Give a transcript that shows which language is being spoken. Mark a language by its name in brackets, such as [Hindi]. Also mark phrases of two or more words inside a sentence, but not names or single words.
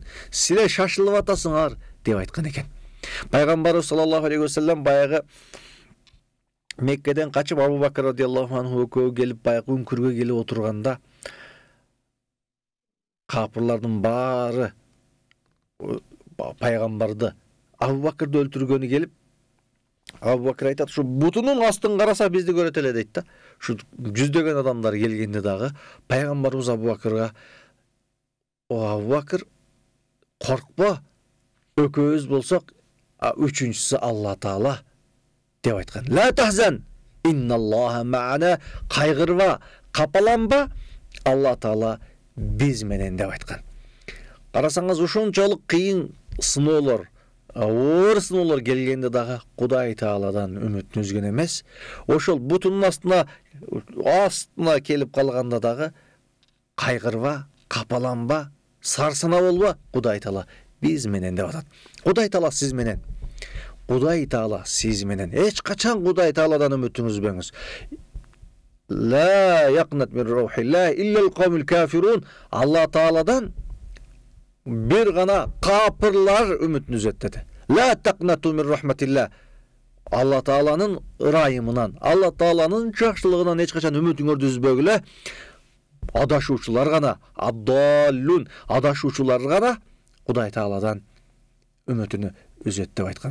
[Kyrgyz] Силер шашылып атасыңар деп айткан экен. Пайгамбарыбыз [Arabic] صلى الله عليه وسلم [Kyrgyz] баягы Меккеден качып Абу Бакр [Arabic] رضي الله عنه [Kyrgyz] экөө келип баягы үңкүргө келип отурганда капырлардын баары пайгамбарды Абу Бакрды өлтүргөнү келип, Абу Бакр айтат, ушу бутунун астын караса бизди көрөт эле дейт да. Ушу жүздөгөн адамдар келгенде дагы пайгамбарыбыз Абу Бакрга, о Абу Бакр, коркпо, экөөбүз болсок, үчүнчүсү Алла Таала деп айткан. [Arabic] لا تحزن إن الله معنا, [Kyrgyz] кайгырба, капаланба, Алла Таала биз менен деп айткан. Карасаңыз ушунчалык кыйын сыноолор, оор сыноолор келгенде дагы Кудай Тааладан үмүтүн үзгөн эмес. Ошол бутунун астына келип калганда дагы кайгырба, капаланба, сарсана болбо, Кудай Таала биз менен деп атат. Кудай Таала сиз менен. Кудай Таала сиз менен. Эч качан Кудай Тааладан үмүтүн үзбөңүз. [Arabic] لا يقنط من روح الله إلا القوم الكافرون. [Kyrgyz] Алла Тааладан бир гана капырлар үмүтүн үзөт деди. [Arabic] لا تقنطوا من رحمة الله. [Kyrgyz] Алла Тааланын ырайымынан, Алла Тааланын жакшылыгынан эч качан үмүтүңөрдү үзбөгүлө. Адашуучулар гана, аддаллун, адашуучулар гана Кудай Тааладан үмүтүнү үзөт деп айткан.